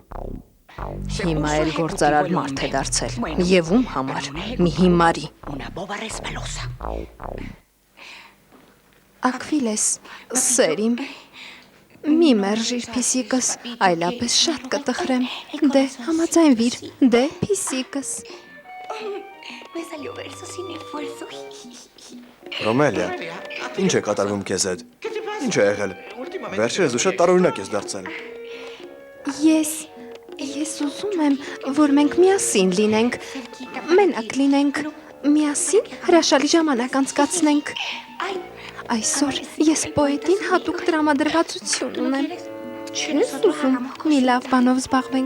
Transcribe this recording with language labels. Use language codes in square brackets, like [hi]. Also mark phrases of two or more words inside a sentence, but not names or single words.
[hy] Հիմա էլ գործարար մարդ է դարձել։ Եվ ում համար, մի հիմարի։ Ակվիլես, սերիմ, Մի մերժիր փիսիկս, այլապես շատ կտխրեմ։ Դե, համաձայնվիր, դե փիսիկս։ [es] Me salió verso sin esfuerzo. [hy] Ռոմելիա, ինչ է կատարվում քեզ հետ։ Ինչ է եղել։ Վերջերս դու շատ տարօրինակ ես դարձել։ Ես ուզում եմ, որ մենք միասին լինենք, մենակ լինենք, միասին հրաշալի ժամանակ անցկացնենք։ Այսօր ես պոետին հատուկ տրամադրվածություն ունեմ։ Չես ուզում մի լավ բանով զբաղվենք։